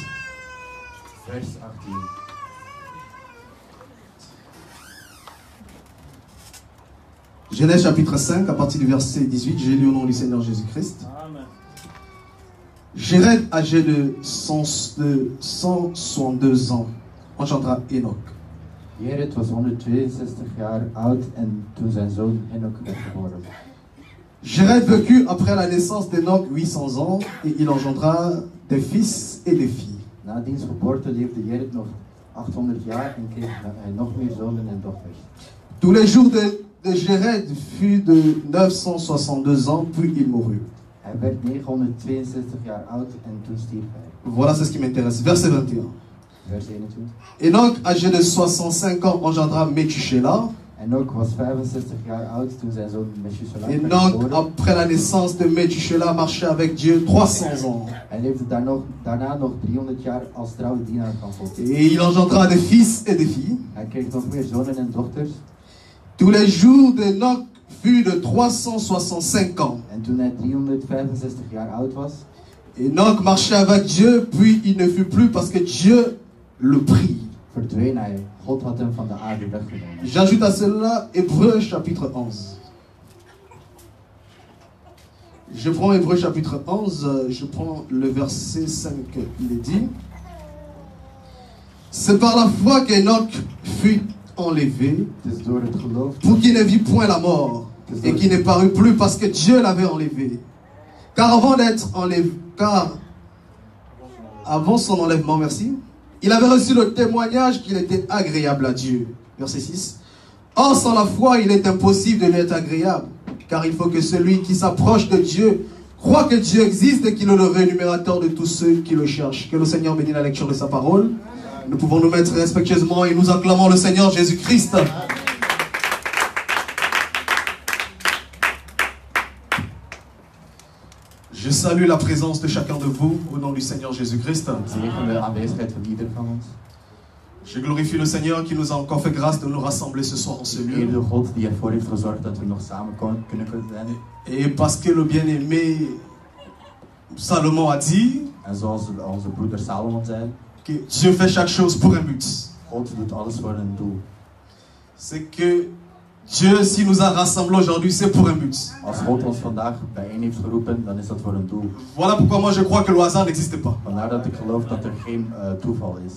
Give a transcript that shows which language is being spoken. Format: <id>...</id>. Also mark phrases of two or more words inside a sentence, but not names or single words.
<fr>Genèse chapitre 5, à partir du verset 18, j'ai lu au nom du Seigneur Jésus-Christ. Jéred, âgé de 162 ans, engendra Enoch.</fr> <nl>Jered was 162 jaar oud en toen zijn zoon Enoch werd geboren.</nl> <fr>Jéred vécut après la naissance d'Enoch 800 ans et il engendra des fils et des filles.</fr> <nl>Na diens geboorte leefde Jered nog 800 jaar en kreeg hij nog meer zonen en dochters.</nl> <fr>Tous les jours de Jéred fut de 962 ans, puis il mourut.</fr> <nl>Hij werd 962 jaar oud en toen stierf hij.</nl> <fr>Voilà, c'est ce qui m'intéresse. Verset 21.</fr> <nl>Vers 21.</nl> <fr>Enoch, âgé de 65 ans, engendra Methuselah.</fr> <nl>Enoch was 65 jaar oud toen zijn zoon Methuselah werd</nl> <fr>Enoch,</fr> <nl>geboren.</nl> <fr>après la naissance de Methuselah, marchait avec Dieu 300 ans.</fr> <nl>Hij leefde daarna nog 300 jaar als trouwe dienaar van God.</nl> <fr>Et il engendra des fils et des filles.</fr> <nl>Hij kreeg nog meer zonen en dochters.</nl> <fr>Tous les jours d'Enoch fut de 365 ans.</fr> <nl>En toen hij 365 jaar oud was,</nl> <fr>Enoch marchait avec Dieu, puis il ne fut plus parce que Dieu le prit.</fr> <nl>verdween hij. God had hem van de aarde weggenomen.</nl> <fr>J'ajoute à cela Hébreux chapitre 11. Je prends Hébreux chapitre 11, je prends le verset 5, il est dit. C'est par la foi qu'Enoch fut enlevé,</fr> <nl>Het is door het geloof</nl> <fr>pour qu'il ne vit point la mort, et qu'il ne parut plus parce que Dieu l'avait enlevé. Car avant d'être enlevé, avant son enlèvement, merci, il avait reçu le témoignage qu'il était agréable à Dieu. Verset 6. Or, sans la foi, il est impossible de lui être agréable, car il faut que celui qui s'approche de Dieu croit que Dieu existe et qu'il est le rémunérateur de tous ceux qui le cherchent. Que le Seigneur bénisse la lecture de sa parole. Nous pouvons nous mettre respectueusement et nous acclamons le Seigneur Jésus-Christ. Je salue la présence de chacun de vous au nom du Seigneur Jésus-Christ.</fr> <nl>zegen de aanwezigheid van ieder van ons.</nl> <fr>Je glorifie le Seigneur qui nous a encore fait grâce de nous rassembler ce soir en ce</fr> <nl>Eer</nl> <fr>lieu.</fr> <nl>de God die ervoor heeft gezorgd dat we nog samen kunnen zijn.</nl> <fr>Et parce que le bien-aimé Salomon a dit</fr> <nl>En zoals onze broeder Salomon zei,</nl> <fr>que Dieu fait chaque chose pour un but.</fr> <nl>God doet alles voor een doel.</nl> <fr>C'est que Dieu, s'il nous a rassemblés aujourd'hui, c'est pour un but.</fr> <nl>Als God ons vandaag bijeen heeft geroepen, dan is dat voor een doel.</nl> <fr>Voilà pourquoi moi je crois que le hasard n'existe pas.</fr> <nl>Vandaar dat ik geloof dat er geen toeval is.</nl>